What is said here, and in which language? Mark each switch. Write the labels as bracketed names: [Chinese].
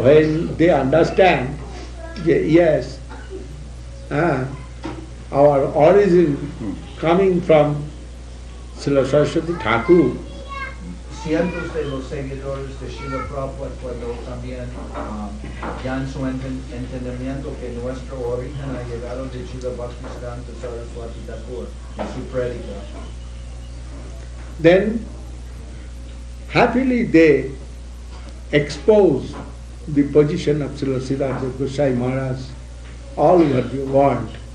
[English] when they understand, yes, our origin coming from Srila Saraswati Thakur, [Spanish] cientos de los seguidores de Srila Prabhupada cuando también ya en su entendimiento que nuestro origen ha llegado de Srila Bhakti Saraswati Thakur en su prédica. [English] then happily they expose the position of Srila Srila Dev-Goswami Maharaj all over the world.